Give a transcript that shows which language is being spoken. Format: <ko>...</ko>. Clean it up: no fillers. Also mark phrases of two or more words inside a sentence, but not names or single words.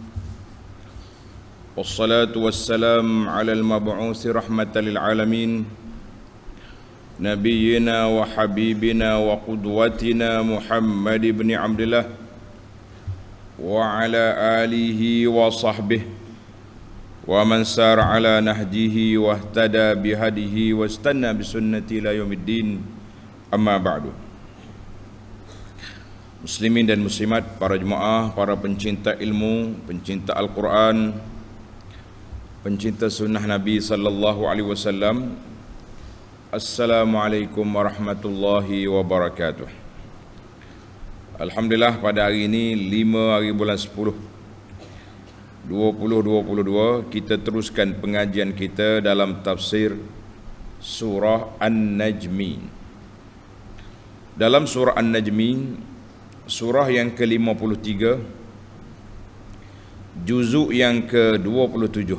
<ar>والصلاة والسلام على المبعوث رحمة للعالمين. نبينا وحبيبنا وقدوتنا محمد بن عبد الله وعلى آله وصحبه ومن سار على نهجه واهتدى بهديه واستن بسنته إلى يوم الدين. أما بعد.</ar> <ms>Muslimin dan muslimat, para jemaah, para pencinta ilmu, pencinta Al-Quran, pencinta sunnah Nabi</ms> <ar>صلى الله عليه وسلم, السلام عليكم ورحمة الله وبركاته.</ar> <ms>Alhamdulillah, pada hari ini 5 hari bulan 10 2022 kita teruskan pengajian kita dalam tafsir surah An-Najmi. Dalam surah An-Najmi, surah yang ke-53, juzuk yang ke-27.</ms>